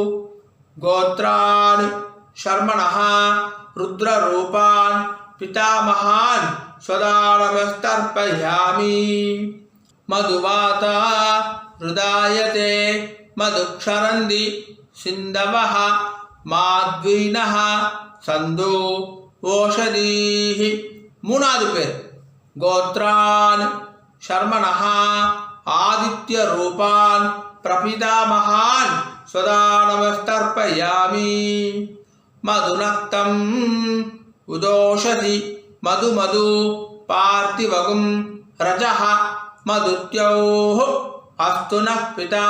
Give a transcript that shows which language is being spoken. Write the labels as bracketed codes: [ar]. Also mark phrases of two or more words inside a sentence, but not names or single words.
[sa] गोत्रान् शर्मणः रुद्ररूपान् पितामहान् स्वदानमस्तर्पयामि. मधुवाता हृदायते मधुक्षरन्ति सिन्धवः माद्वीनः सन्धो ओषधीः. [ta] மூணாவது பேர். [sa] गोत्रान् शर्मणः आदित्य रूपान् प्रपितामहान् स्वधानमस्तर्पयामि. मधुनक्तम् उतोषसि मधु मधु पार्थिवं रजः मधुद्यौः अस्तु नः पिता.